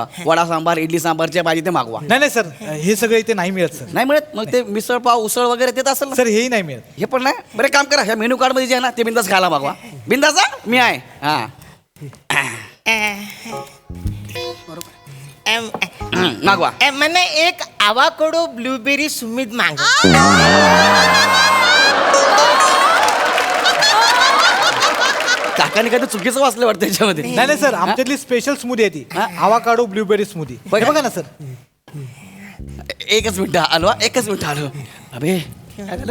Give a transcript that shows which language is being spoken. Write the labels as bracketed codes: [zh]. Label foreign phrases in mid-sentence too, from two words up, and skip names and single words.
[mr] वडा सांबार, इडली सांबार जे पाहिजे ते मागवा. नाही नाही सर, हे सगळं इथे नाही मिळत सर. नाही मिळत मग ते मिसळ पाव उसळ वगैरे ते तर असेल ना. सर हेही नाही मिळत. हे पण नाही. बरं काम करा, ह्या [en] menu card [mr] मध्ये जे आहे ना ते बिंदास खायला मागवा. बिंदास मी आहे. हा मागवा. [gu] મને એક [en] avocado blueberry sumit [gu] માંગો. [mr] काकाने काय चुकीचं वाचलं वाटतं त्याच्यामध्ये. नाही नाही सर, आमच्यातली [en] special smoothie [mr] आहे ती, [en] avocado blueberry smoothie. [mr] बघ. बघा ना सर. एकच मिनिट आलो. एकच मिनिट आलो. अबे काय झालं?